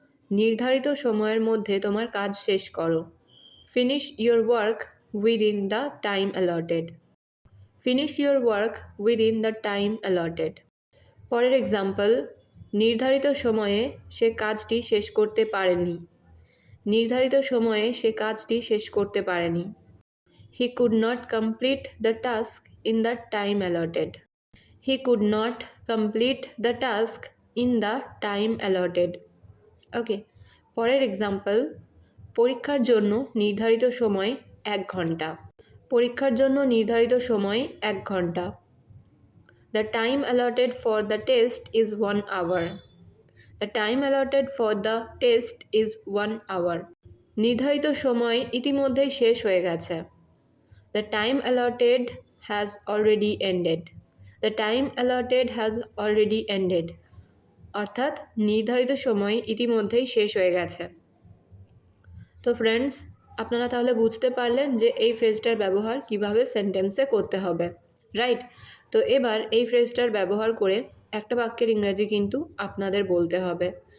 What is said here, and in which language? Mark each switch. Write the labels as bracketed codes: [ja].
[bn] নির্ধারিত সময়ের মধ্যে তোমার কাজ শেষ করো। [en] Finish your work within the time allotted. Finish your work within the time allotted. [bn] পরের এক্সাম্পল, নির্ধারিত সময়ে সে কাজটি শেষ করতে পারেনি। নির্ধারিত সময়ে সে কাজটি শেষ করতে পারেনি। [en] He could not complete the task in the time allotted. He could not complete the task in the time allotted. [bn] ওকে, পরের এক্সাম্পল, পরীক্ষার জন্য নির্ধারিত সময় 1 ঘন্টা। পরীক্ষার জন্য নির্ধারিত সময় 1 ঘন্টা। [en] The time allotted for the test is 1 hour. The time allotted for the test is 1 hour. [bn] নির্ধারিত সময় ইতিমধ্যেই শেষ হয়ে গেছে। [en] The time allotted has already ended. The time allotted has already ended. [bn] অর্থাৎ নির্ধারিত সময় ইতিমধ্যেই শেষ হয়ে গেছে। তো ফ্রেন্ডস, আপনারা তাহলে বুঝতে পারলেন যে এই ফ্রেজটার ব্যবহার কিভাবে সেন্টেন্সে করতে হবে, রাইট? তো এবার এই ফ্রেজটার ব্যবহার করে একটা বাক্যের ইংরেজি কিন্তু আপনাদের বলতে হবে।